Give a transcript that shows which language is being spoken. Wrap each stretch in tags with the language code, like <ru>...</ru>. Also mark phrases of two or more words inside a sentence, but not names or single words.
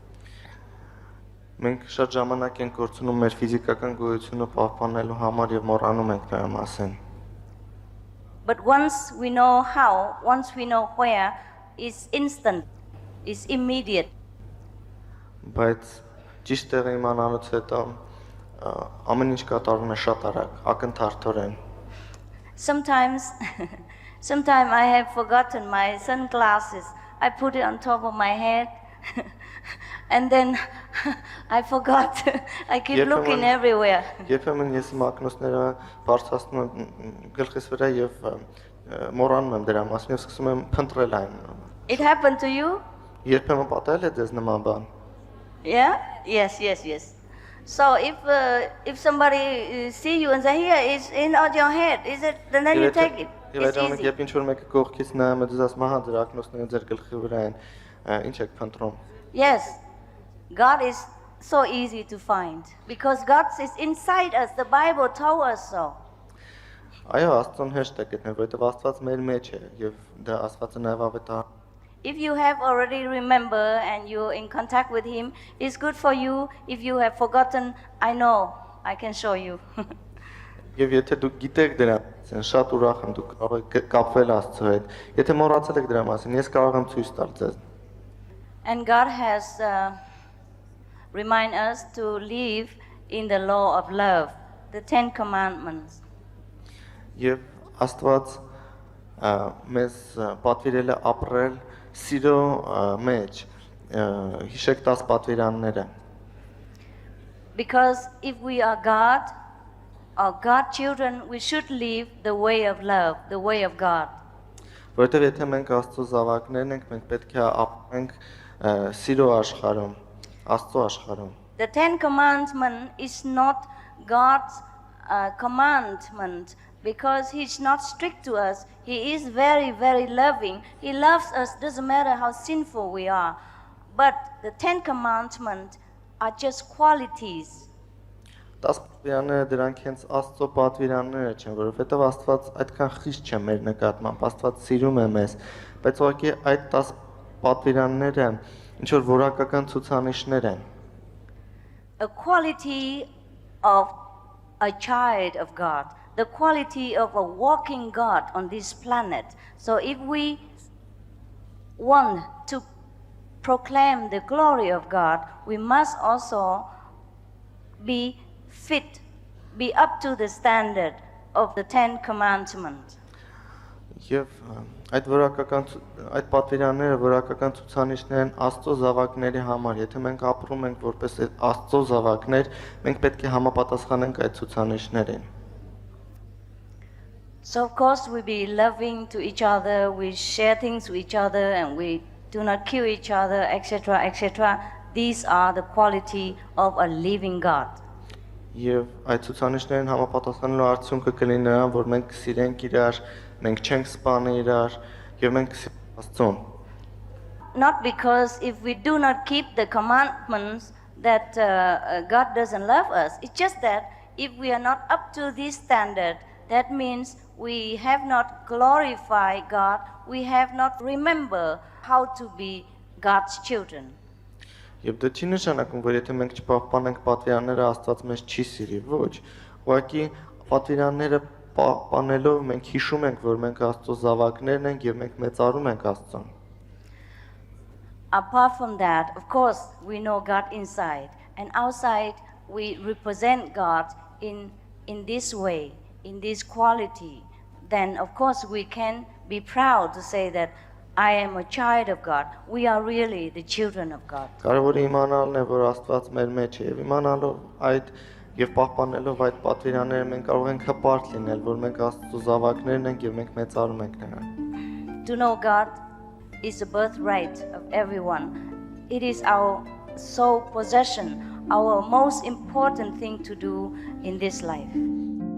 <hy>Մենք շատ ժամանակ ենք կորցնում մեր ֆիզիկական գոյությունը պահպանելու համար եւ մոռանում ենք նրա մասին։</hy> <en>But once we know how, once we know where, it's instant, it's immediate.</en> <hy>Բայց ճիշտ տեղը իմանալուց հետո ամեն ինչ կատարվում է շատ արագ, ակնթարթորեն։</hy> <en>Sometimes I have forgotten my sunglasses. I put it on top of my head, and then I forgot. I keep looking everywhere.</en> <hy>Երբեմն ես իմ ակնոցները բարձրացնում եմ գլխիս վրա եւ մոռանում եմ դրա մասին եւ սկսում եմ փնտրել այն։</hy> <en>It happened to you?</en> <hy>Երբեմն պատահել է ձեզ նման բան։</hy> <en>Yeah? Yes. So if somebody see you and say, here, it's in on your head, is it? Then you take it. It's easy.</en> <hy>Երբ ինչ-որ մեկը կողքից նայում է, դες ասում հա դրա ակնոցները ձեր գլխի վրա են, ինչ եք փնտրում։</hy> <en>Yes. God is so easy to find because God is inside us. The Bible told us so.</en> <hy>Այո, Աստծուն հեշտ է գտնել, որովհետև Աստված մեր մեջ է եւ դա Աստվածը նաեւ ավետա։</hy> <en>If you have already remember and you're in contact with Him, it's good for you. If you have forgotten, I know, I can show you.</en> <hy>Եվ եթե դուք գիտեք դրա, ասեն շատ ուրախ եմ դուք կարող եք կապվել Աստծո հետ։ Եթե մոռացել եք դրա մասին, ես կարող եմ ցույց տալ ձեզ։</hy> <en>And God has remind us to live in the law of love, the 10 commandments.</en> <hy>Եվ Աստված մեզ պատվիրել է ապրել սիրո մեջ, հիշեք 10 պատվիրանները։</hy> <en>Because if we are God, or God children, we should live the way of love, the way of God.</en> <hy>Որովհետև եթե մենք Աստծո զավակներն ենք, մենք պետք է ապրենք սիրո աշխարհում, Աստծո աշխարհում։</hy> <en>The 10 commandments is not God's commandment because He's not strict to us. He is very, very loving. He loves us, doesn't matter how sinful we are. But the Ten Commandments are just qualities.</en> <hy>10 պատվիրանները դրանք հենց Աստծո պատվիրանները չեն, որովհետև Աստված այդքան խիստ չէ մեր նկատմամբ, Աստված սիրում է մեզ, բայց ուղղակի այդ 10 պատվիրանները ինչ որ որակական ցուցանիշներ են։</hy> <en>A quality of a child of God, the quality of a walking God on this planet. So if we want to proclaim the glory of God, we must also be fit, be up to the standard of the Ten Commandments.</en> <hy>Եվ այդ պատվիրանները որակական ցուցանիշներ են Աստծո զավակների համար։ Եթե մենք ապրում ենք որպես Աստծո զավակներ, մենք պետք է համապատասխանենք այդ ցուցանիշներին։</hy> <en>So of course we be loving to each other, we share things with each other, and we do not kill each other, etc., etc. These are the quality of a living God.</en> <hy>Եվ այդ ցուցանիշներին համապատասխանելու արդյունքը կլինի նրան, որ մենք սիրենք իրար, մենք չենք սպանի իրար, եւ մենք սիրենք Աստծուն։</hy> <en>Not because if we do not keep the commandments that God doesn't love us. It's just that if we are not up to this standard, that means we have not glorified God, we have not remembered how to be God's children.</en> <hy>Եվ դա չի նշանակում, որ եթե մենք չպահպանենք պատվիրանները, Աստված մեզ չի սիրի, ոչ։ Ուղղակի պատվիրանները պահպանելով մենք հիշում ենք, որ մենք Աստծո զավակներն ենք եւ մենք մեծարում ենք Աստծուն։</hy> <en>Apart from that, of course, we know God inside, and outside we represent God in this way, in this quality. Then, of course, we can be proud to say that I am a child of God. We are really the children of God.</en> <hy>Կարևորը իմանալն է, որ Աստված մեր մեջ է, եւ իմանալով այդ եւ պահպանելով այդ պատվիրանները մենք կարող ենք հպարտ լինել, որ մենք Աստծո զավակներն ենք եւ մենք մեծարում ենք նրան։</hy> <en>To know God is a birthright of everyone. It is our sole possession, our most important thing to do in this life.</en>